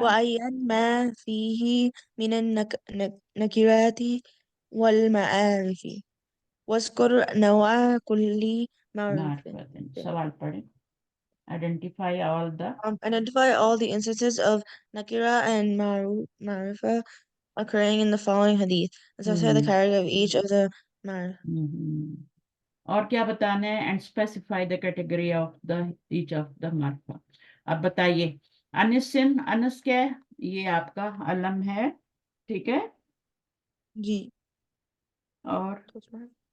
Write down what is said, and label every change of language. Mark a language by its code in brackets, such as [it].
[ar] وعين ما فيه من النكرات والمعارف واذكر نوع كل معروف. [hi] मार्फत, सवाल पढ़े। [en] Identify all the, Identify all the instances of nakira and marifa occurring in the following hadith and specify the hmm character of each of the mar. [hi] हम्म, और क्या बताना है? [en] And specify the category of the each of the मार्फा। [hi] अब बताइए। अनिसिन, अनस क्या है? ये आपका अलम है, ठीक है। जी और um,